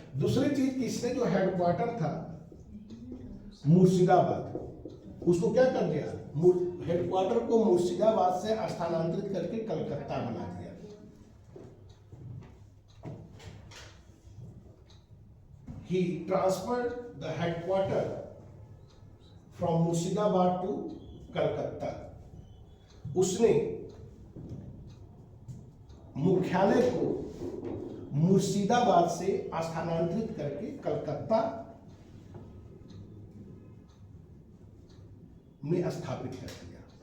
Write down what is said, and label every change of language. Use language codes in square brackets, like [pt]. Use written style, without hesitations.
[hi] दूसरी चीज कि इसने जो हेडक्वार्टर था मुर्शिदाबाद, उसको क्या कर दिया, हेडक्वार्टर को मुर्शिदाबाद से स्थानांतरित करके कलकत्ता बना दिया। [en] He transferred the headquarter from Murshidabad to Calcutta. [hi] उसने मुख्यालय को मुर्शिदाबाद से स्थानांतरित करके कलकत्ता में स्थापित कर दिया।